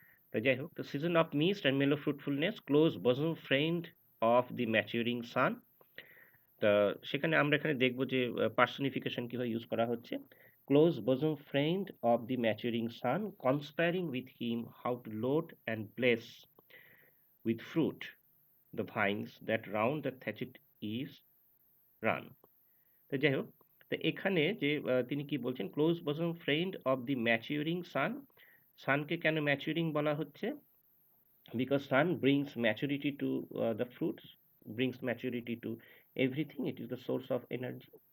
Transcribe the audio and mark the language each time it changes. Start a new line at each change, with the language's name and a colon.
Bangla: তো যাই হোক,
English: the season of mist and mellow fruitfulness, close bosom friend of the maturing sun.
Bangla: তা সেখানে আমরা এখানে দেখব যে পার্সনিফিকেশন কিভাবে ইউজ করা হচ্ছে।
English: Close bosom friend of the maturing sun, conspiring with him how to load and bless with fruit the vines that round the thatched is run.
Bangla: তো যাই হোক, তো এখানে যে তিনি কি বলছেন,
English: Close bosom friend of the maturing sun.
Bangla: সানকে কেন ম্যাচিউরিং বলা হচ্ছে?
English: Because sun brings maturity to the fruits, brings maturity to everything, it is the source of energy.